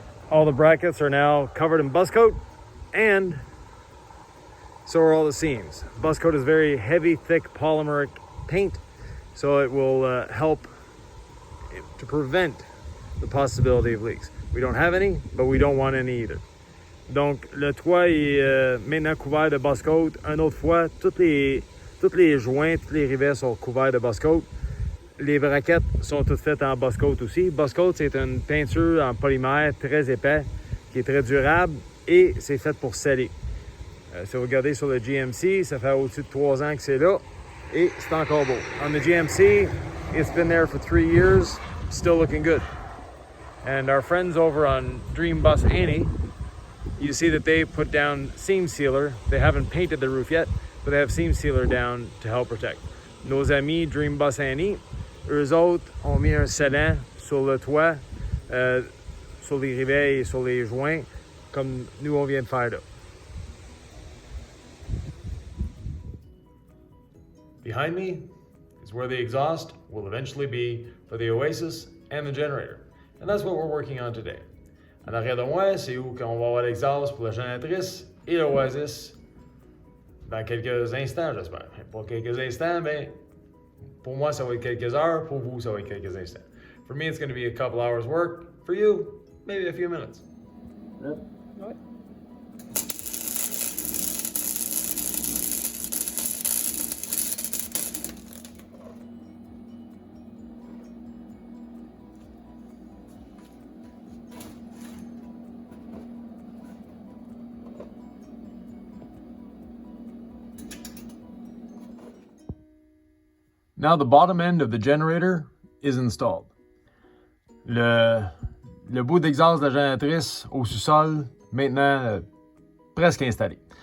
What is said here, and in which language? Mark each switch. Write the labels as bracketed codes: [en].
[en] All the brackets are now covered in bus coat, and so are all the seams. Bus coat is very heavy, thick polymeric paint, so it will help to prevent the possibility of leaks. We don't have any, but we don't want any either. [fr] Donc, le toit est maintenant couvert de bus coat. Une autre fois, tous les joints, tous les rivets sont couverts de bus coat. Les braquettes sont toutes faites en bus coat aussi. Bus coat, c'est une peinture en polymère très épais, qui est très durable, et c'est fait pour sceller. Si vous regardez sur le GMC, ça fait au-dessus de 3 ans que c'est là, et c'est encore beau. [en] On the GMC, it's been there for 3 years, still looking good. And our friends over on Dream Bus Annie, you see that they put down seam sealer. They haven't painted the roof yet, but they have seam sealer down to help protect. [fr] Nos amis Dream Bus Annie, eux autres ont mis un scellant sur le toit, sur les rivets et sur les joints, comme nous on vient de faire là. [en] Behind me is where the exhaust will eventually be for the Oasis and the generator. And that's what we're working on today. [fr] En arrière de moi, c'est où qu'on va avoir l'exhaust pour la génératrice et l'Oasis dans quelques instants, j'espère. Pas quelques instants, mais pour moi, ça va être quelques heures. Pour vous, ça va être quelques instants. [en] For me, it's going to be a couple hours work. For you, maybe a few minutes. [fr] Ouais. [en] Now the bottom end of the generator is installed. [fr] Le bout d'exhaust de la génératrice au sous-sol, maintenant presque installé.